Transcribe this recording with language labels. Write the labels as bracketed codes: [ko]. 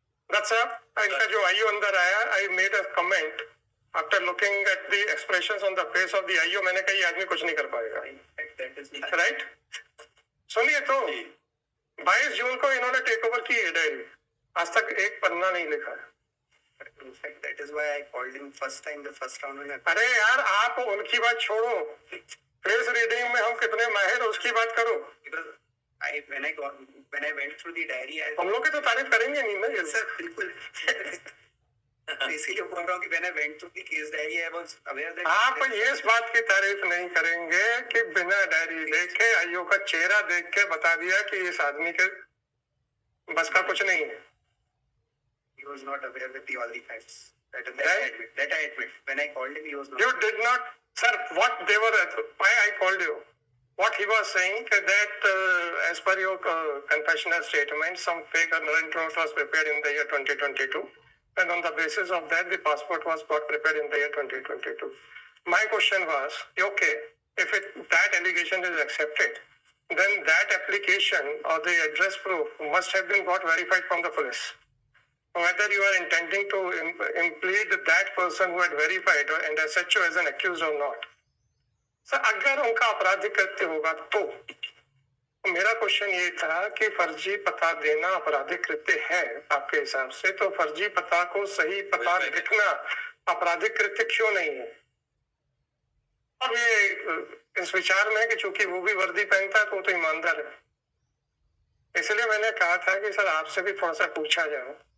[hi] दत्त साहब, इनका जो आईओ अंदर आया, [en] I made a comment after looking at the expressions on the face of the IO, [hi] मैंने कहा ये आदमी कुछ नहीं कर पाएगा। [en] Right? [hi] सुनिए तो 22 जून को इन्होंने टेक ओवर की है डायरी, आज तक एक पन्ना नहीं लिखा है। [en] That is why I called him first time, the first round में। [hi] अरे यार आप उनकी बात छोड़ो, फेस रीडिंग में हम कितने माहिर हैं उसकी बात करो। [en] When I went through the diary, [hi] हम लोग की तो तारीफ करेंगे नहीं ना सर, बिल्कुल। इसीलिए बोल रहा हूँ कि [en] when I went through the case diary, I was aware that [hi] आप ये इस बात की तारीफ नहीं करेंगे कि बिना डायरी देखे आईओ का चेहरा देख के बता दिया कि इस आदमी के बस का कुछ नहीं है। [en] He was not aware with all the facts. That I admit. When I called him, he was not. You did not, sir. What they were, why I called you? What he was saying that as per your confessional statement, some fake warrant note was prepared in the year 2022, and on the basis of that, the passport was got prepared in the year 2022. My question was, okay, if that allegation is accepted, then that application or the address proof must have been got verified from the police. Whether you are intending to implead that person who had verified and SHO as an accused or not. [hi] Sir अगर उनका आपराधिक कृत्य होगा तो मेरा question ये था कि फर्जी पता देना आपराधिक कृत्य है आपके हिसाब से, तो फर्जी पता को सही पता लिखना आपराधिक कृत्य क्यों नहीं है? अब ये इस विचार में कि चूंकि वो भी वर्दी पहनता है तो वो तो ईमानदार है, इसलिए मैंने कहा था कि सर आपसे भी थोड़ा सा पूछा जाए।